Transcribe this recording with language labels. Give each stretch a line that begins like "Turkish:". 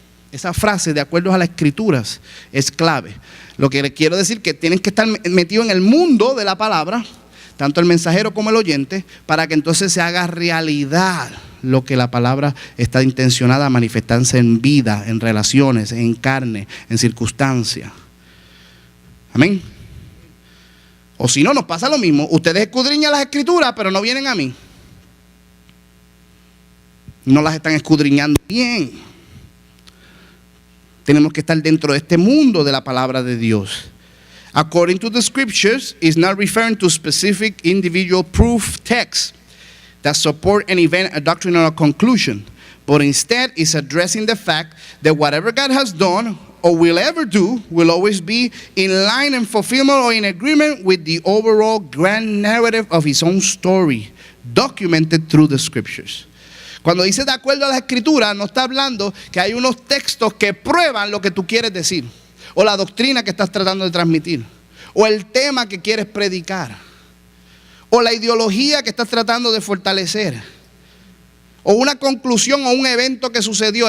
Spanish: Esa frase, de acuerdo a las Escrituras, es clave. Lo que les quiero decir es que tienen que estar metidos en el mundo de la palabra, tanto el mensajero como el oyente, para que entonces se haga realidad lo que la palabra está intencionada a manifestarse en vida, en relaciones, en carne, en circunstancias. Amén. O si no, nos pasa lo mismo. Ustedes escudriñan las Escrituras, pero no vienen a mí. No las están escudriñando bien. Tenemos que estar dentro de este mundo de la palabra de Dios.
English: According to the Scriptures, is not referring to specific individual proof texts that support an event, a doctrinal conclusion, but instead is addressing the fact that whatever God has done or will ever do will always be in line and fulfillment or in agreement with the overall grand narrative of his own story, documented through the Scriptures.
Spanish: Cuando dice de acuerdo a las Escrituras, no está hablando que hay unos textos que prueban lo que tú quieres decir, o la doctrina que estás tratando de transmitir, o el tema que quieres predicar, o la ideología que estás tratando de fortalecer, o una conclusión o un evento que sucedió.